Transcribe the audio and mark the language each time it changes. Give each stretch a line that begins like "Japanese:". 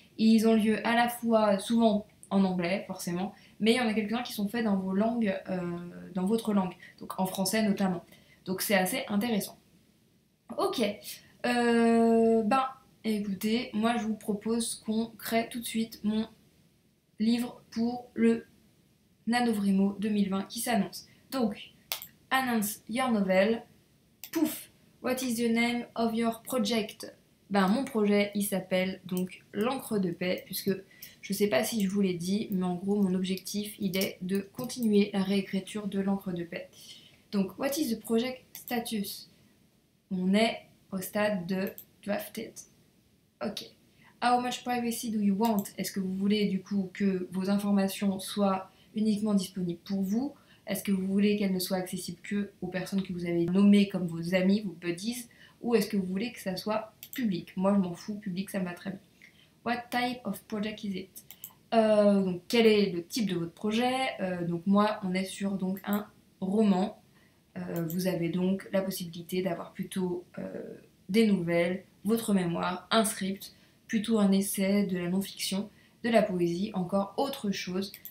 French: Et ils ont lieu à la fois, souvent en anglais, forcément, mais il y en a quelques-uns qui sont faits dans vos langues, dans votre langue, donc en français notamment. Donc c'est assez intéressant. Ok, ben écoutez, moi je vous propose qu'on crée tout de suite mon livre pour le NaNoWriMo 2020 qui s'annonce.
English: Donc, announce your novel. Pouf, what is the name of your project?
French: Ben mon projet il s'appelle donc l'encre de paix, puisque je sais pas si je vous l'ai dit, mais en gros mon objectif il est de continuer la réécriture de l'encre de paix.
English: Donc, what is the project status?
French: On est au stade de drafted. Ok.
English: How much privacy do you want?
French: Est-ce que vous voulez du coup que vos informations soient uniquement disponibles pour vous? Est-ce que vous voulez qu'elles ne soient accessibles que aux personnes que vous avez nommées comme vos amis, vos buddies? Ou est-ce que vous voulez que ça soit public? Moi je m'en fous, public ça me va très bien.
English: What type of project is it?
French: Donc quel est le type de votre projet? Donc moi on est sur donc un roman. Vous avez donc la possibilité d'avoir plutôt des nouvelles, votre mémoire, un script, plutôt un essai, de la non-fiction, de la poésie, encore autre chose.